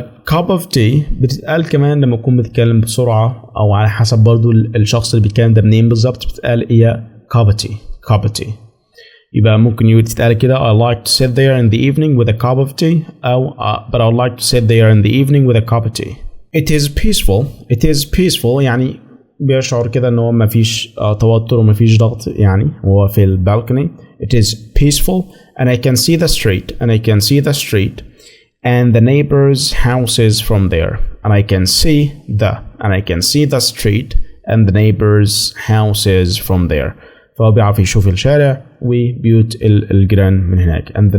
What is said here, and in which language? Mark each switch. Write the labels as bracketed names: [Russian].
[English] cup of tea [Arabic] بتتقال كمان لما تكون بتتكلم بسرعة أو على حسب برضو الشخص اللي بيتكلم ده منين بالظبط، بتتقال هي cup of tea. يبقى ممكن تتقال كده [English] I like to sit there in the evening with a cup of tea [Arabic] أو [English] but I like to sit there in the evening with a cup of tea. It is peaceful [Arabic] يعني بيشعر كده إن هو مفيش توتر ومفيش ضغط، يعني هو في البالكوني. [English] It is peaceful and I can see the street and the neighbors' houses from there. And I can see the street and the neighbors' houses from there. [Arabic] فهو بيعرف يشوف الشارع وبيوت الجيران من هناك.